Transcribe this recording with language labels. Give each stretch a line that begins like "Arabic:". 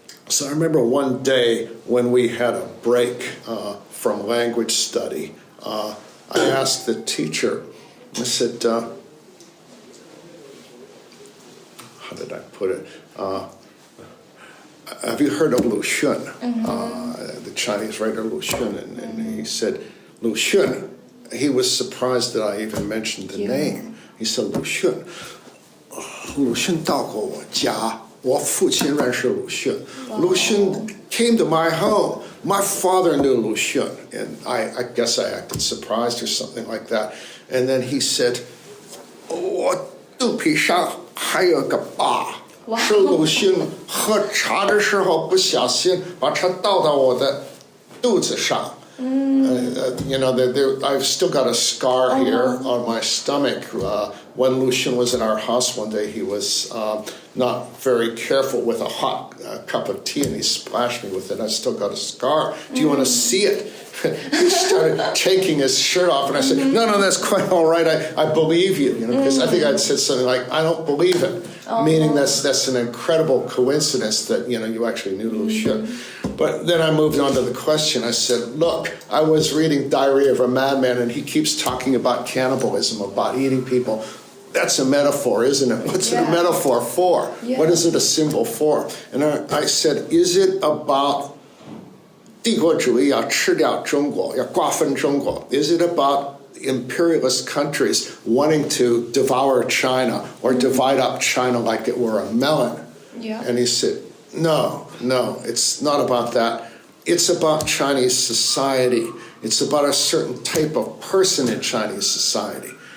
English: So I remember one day when we had a break from language study, I asked the teacher, I said, how did I put it? Have you heard of Lu Xun? The Chinese writer Lu Xun, and he said, Lu Xun. He was surprised that I even mentioned the name. He said, Lu Xun.
Chinese: Lu Xun 到过我家，我父亲认识鲁迅。
English: Lu Xun came to my home. My father knew Lu Xun, and I guess I acted surprised or something like that. And then he said,
Chinese: 我肚皮上还有个疤。是鲁迅喝茶的时候不小心把茶倒到我的肚子上。
English: You know, I've still got a scar here on my stomach. When Lu Xun was in our house one day, he was not very careful with a hot cup of tea, and he splashed me with it. I still got a scar. Do you want to see it? He started taking his shirt off, and I said, no, that's quite all right. I believe you, because I think I'd said something like, I don't believe it, meaning that's an incredible coincidence that, you actually knew Lu Xun. But then I moved on to the question. I said, look, I was reading Diary of a Madman, and he keeps talking about cannibalism, about eating people. That's a metaphor, isn't it? What's it a metaphor for? Yeah. What is it a symbol for? And I said, is it about
Chinese: 帝国主义要吃掉中国，要瓜分中国?
English: Is it about imperialist countries wanting to devour China or divide up China like it were a melon? Yeah. And he said, no, it's not about that. It's about Chinese society. It's about a certain type of person in Chinese society.